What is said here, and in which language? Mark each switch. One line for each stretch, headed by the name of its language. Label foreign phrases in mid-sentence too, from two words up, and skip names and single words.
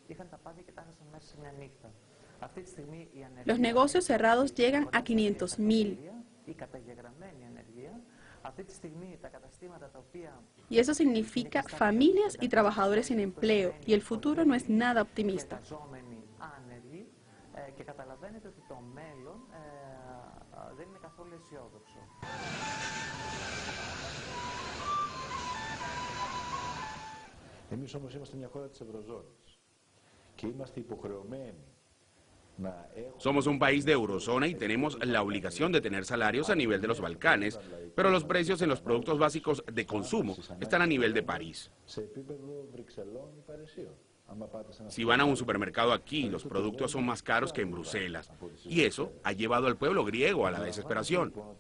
Spanish: Los negocios cerrados llegan a 500.000. Y eso significa familias y trabajadores sin empleo, y el futuro no es nada optimista.
Greek: Εμείς όμως είμαστε μια χώρα της Ευρωζώνης και είμαστε υποχρεωμένοι.
Spanish: Somos un país de eurozona y tenemos la obligación de tener salarios a nivel de los Balcanes, pero los precios en los productos básicos de consumo están a nivel de París. Si van a un supermercado aquí, los productos son más caros que en Bruselas, y eso ha llevado al pueblo griego a la desesperación.